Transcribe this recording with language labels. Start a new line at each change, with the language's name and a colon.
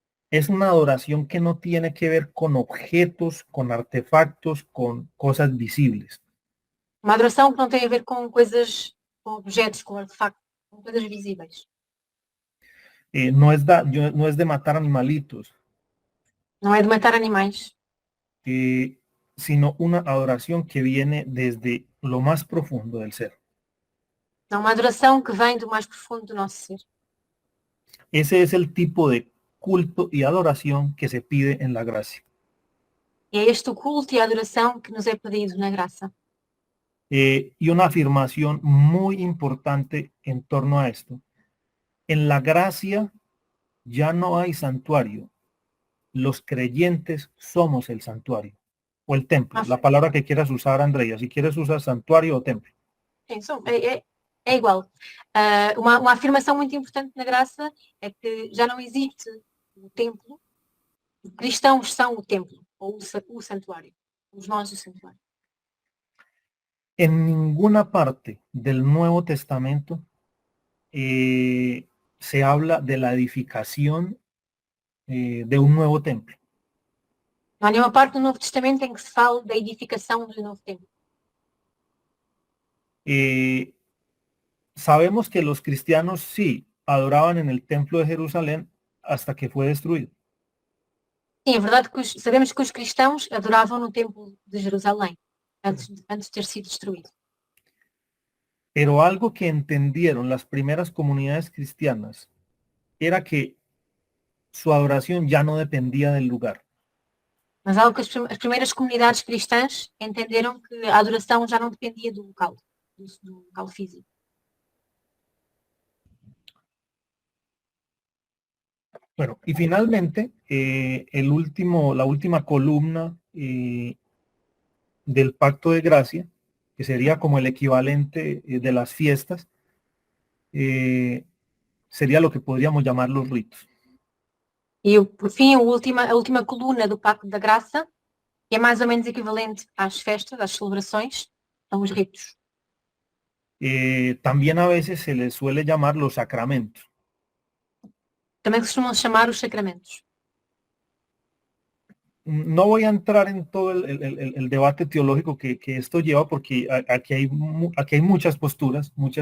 Spanish: Es una adoración que no tiene que ver con objetos, con artefactos, con cosas visibles.
Portuguese: Uma adoração que não tem a ver com coisas, com objetos, com artefactos, com coisas visíveis.
Spanish: no es de matar animalitos,
Portuguese: Não é de matar animais,
Spanish: sino una adoración que viene desde lo más profundo del ser.
Portuguese: é uma adoração que vem do mais profundo do nosso ser.
Spanish: Ese es el tipo de culto y adoración que se pide en la gracia.
Portuguese: É este o culto e a adoração que nos é pedido na graça.
Spanish: Y una afirmación muy importante en torno a esto. En la gracia ya no hay santuario. Los creyentes somos el santuario o el templo. La palabra que quieras usar, Andrea. Si quieres usar santuario o templo.
Portuguese: É igual. Uma afirmação muito importante na graça é que já não existe o templo. Os cristãos são o templo, ou o santuário. Somos nós o santuário.
Spanish: En ninguna parte del Nuevo Testamento se habla de la edificación de un nuevo templo.
Portuguese: Não há nenhuma parte do Novo Testamento em que se fale da edificação do novo templo.
Spanish: Sabemos que los cristianos sí adoraban en el templo de Jerusalén hasta que fue destruido.
Portuguese: Sim, é verdade que sabemos que os cristãos adoravam no templo de Jerusalém, antes de ter sido destruído.
Spanish: Pero algo que entendieron las primeras comunidades cristianas era que su adoración ya no dependía del lugar.
Portuguese: Mas algo que as primeiras comunidades cristãs entenderam que a adoração já não dependia do local físico.
Spanish: Bueno, y finalmente, la última columna del pacto de gracia, que sería como el equivalente de las fiestas, sería lo que podríamos llamar los ritos.
Portuguese: E, por fim, a última coluna do Pacto da Graça, que é mais ou menos equivalente às festas, às celebrações, são os ritos.
Spanish: También a veces se les suele llamar los sacramentos.
Portuguese: Também costumam chamar os sacramentos.
Spanish: No voy a entrar en todo el debate teológico que esto lleva, porque aquí hay muchas posturas.